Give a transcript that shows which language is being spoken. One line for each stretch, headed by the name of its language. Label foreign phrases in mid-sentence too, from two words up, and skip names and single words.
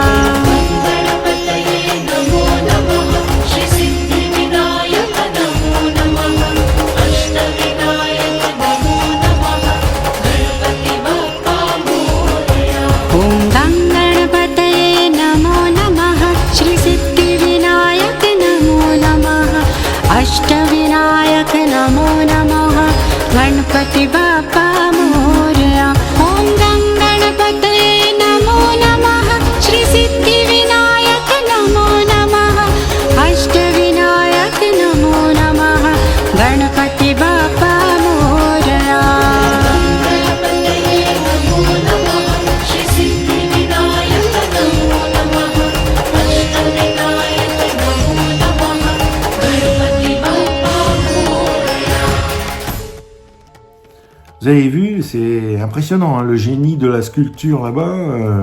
Sanskrit: ॐ गङ्गणपतये नमो नमः, श्रीसिद्धिविनायक नमो नमः, अष्टविनायक नमो नमः,
Marathi: गणपति बाप्पा मोरया।
Sanskrit: ॐ गङ्गणपतये नमो नमः, श्रीसिद्धिविनायक नमो नमः, अष्टविनायक नमो नमः,
Marathi: गणपति बाप्पा मोरया।
French: Vous avez vu, c'est impressionnant, hein, le génie de la sculpture là-bas.